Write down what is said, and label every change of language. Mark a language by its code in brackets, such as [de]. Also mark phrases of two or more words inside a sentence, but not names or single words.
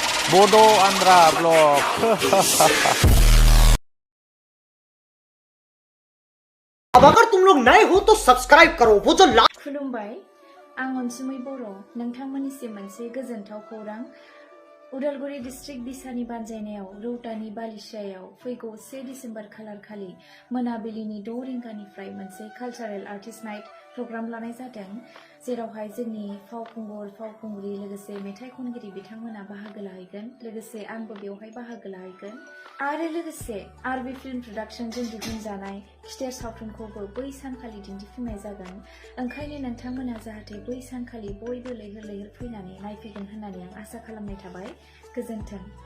[en] Bodo Andra Vlog. [hi] अब अगर तुम लोग नए हो तो सब्सक्राइब करो वो जो [brx] खुलुमबाय आं अनसुमै बरो नोंथांमोननिसिम मोनसे गोजोनथाव खौरां उदालगुरि डिस्ट्रिक्ट बिसानि बानजायनायाव रौतानि बालिसियायाव फैगौ 1 डिसेम्बर खालार खालि मोनाबिलिनि 6 रिंगानिफ्राय मोनसे [en] cultural artist night program [brx] लानाय जादों जेरावहाय जोंनि फावखुंगुर फावखुंग्रि लोगोसे मेथाइ खनगिरि बिथांमोना बाहागो लाहैगोन लोगोसे आंबो बेवहाय बाहागो लाहैगोन आरो लोगोसे आरबि फिल्म प्रडाक्शनजों दिहुनजानाय खिथेर सावथुनखौबो बै सानखालि दिन्थिफुंनाय जागोन ओंखायनो नोंथांमोना जाहाथे बै सानखालि बयबो लैहोर लैहोर फैनानै नायफैगोन होननानै आं आसा खालामनाय थाबाय गोजोन्थों